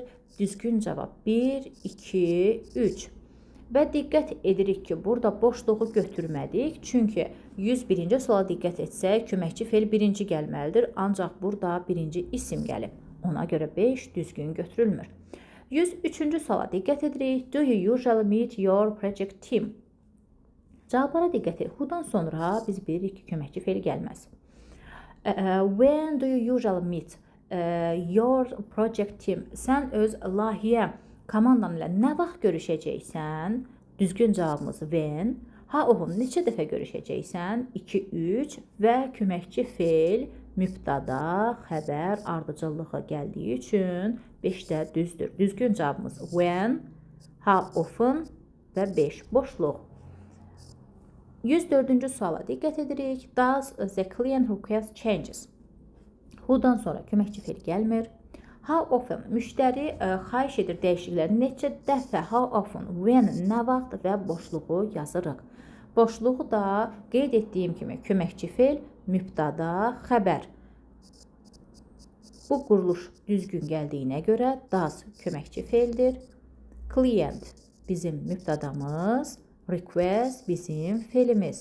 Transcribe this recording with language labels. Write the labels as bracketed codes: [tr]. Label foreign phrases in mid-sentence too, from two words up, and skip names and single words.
[az] Düzgün cavab 1, 2, 3. Və diqqət edirik ki, burada boşluğu götürmədik. Çünki 101-ci suala diqqət etsək, köməkçi fe'l birinci gəlməlidir. Ancaq burada birinci isim gəlib. Ona görə 5 düzgün götürülmür. 103-cü suala diqqət edirik. [en] Do you usually meet your project team? [az] Cavablara diqqət edirik. Who'dan sonra biz bilirik ki, köməkçi fe'l gəlməz. [en] When do you usually meet your project team? [az] Sən öz layihə komandan ilə nə vaxt görüşəcəksən? Düzgün cavabımız when. [en] How often, [az] neçə dəfə görüşəcəksən? 2, 3 və köməkçi fe'l mübtada, xəbər ardıcıllığa gəldiyi üçün 5-də düzdür. Düzgün cavabımız [en] when, how often [az] və 5 boşluq. 104-cü suala diqqət edirik. [en] Does the client request changes? [az] Who-dan sonra köməkçi fe'l gəlmir. [en] How often [az] müştəri xahiş edir dəyişiklikləri. Neçə dəfə, [en] how often, when, [az] nə vaxt və boşluğu yazırıq. Boşluğu da qeyd etdiyim kimi köməkçi fe'l, mübtada, xəbər. Bu quruluş düzgün gəldiyinə görə does köməkçi fe'ldir. Client bizim mübtadamız, request bizim fe'limiz.